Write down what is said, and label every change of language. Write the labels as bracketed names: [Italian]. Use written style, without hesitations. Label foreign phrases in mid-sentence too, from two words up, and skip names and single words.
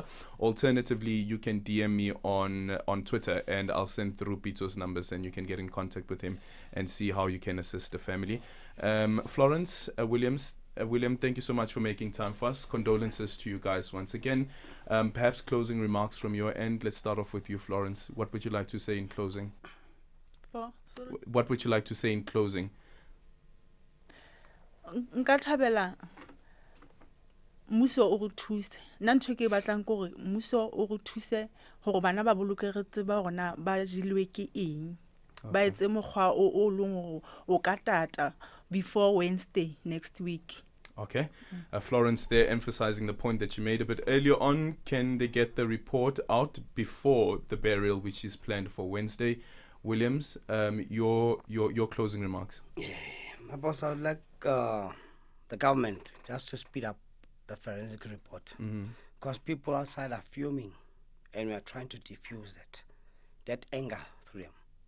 [English] Alternatively, you can DM me on Twitter, and I'll send through Pitso's numbers, and you can get in contact with him and see how you can assist the family. Florence, William, thank you so much for making time for us. Condolences to you guys once again. Perhaps closing remarks from your end. Let's start off with you, Florence. What would you like to say in closing? What would you like to say in closing? [Southern Sotho] Nka thabela mmuso o re thuse. Nna ntho ke batlang ke gore mmuso o re thuse gore bana ba bolokegetse ba rona ba jilwe ke eng. Ba etse mokgwa o leng gore o ka tata [English] before Wednesday next week. Okay. Florence, there emphasizing the point that you made a bit earlier on. Can they get the report out before the burial, which is planned for Wednesday? Williams, your closing remarks. My boss, I would like the government just to speed up the forensic report, because people outside are fuming, and we are trying to diffuse that anger through them.